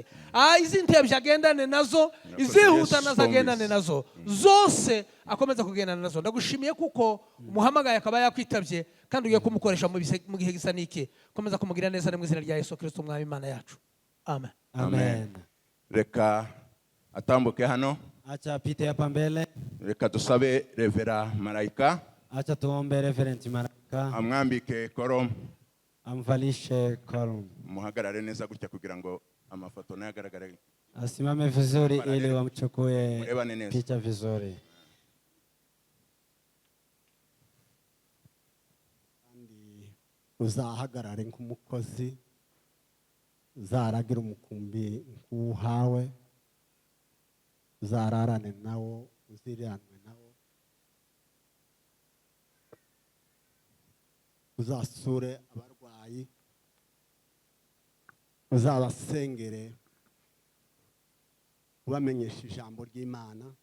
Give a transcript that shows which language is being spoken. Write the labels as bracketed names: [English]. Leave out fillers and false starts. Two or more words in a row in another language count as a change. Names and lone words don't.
[Kinyarwanda] Izi ntebye agendane nazo, izihuta nazo agendane nazo, zose akomeza kugendana nazo. Ndagushimiye kuko umuhamagaye akaba yakwitabye kandi ugiye kumukoresha mu gihe gisa n'iki. Komeza kumugira neza mu izina rya Yesu Kristo Umwami Imana yacu. Amen. Amen. Reka atambuke hano. [Swahili] Acha apite hapa mbele. [Kinyarwanda] Reka dusabe Revera Malaika. [Swahili] Acha tuombe Reverend Malaika. [Kinyarwanda] Amwambike koromu. [Swahili] Amvalishe koromu. [Kinyarwanda] Muhagarare neza gutya kugira ngo amafoto nayagaragare. [Swahili] Asimame vizuri ili wamchukue picha vizuri. [Kinyarwanda] Kandi uzahagarare nk'umukozi, uzaragira umukumbi nk'uhawe, uzararane nawo, uziriranwe nawo, uzasure abarwayi, uzabasengere, ubamenyesha ijambo ry'Imana.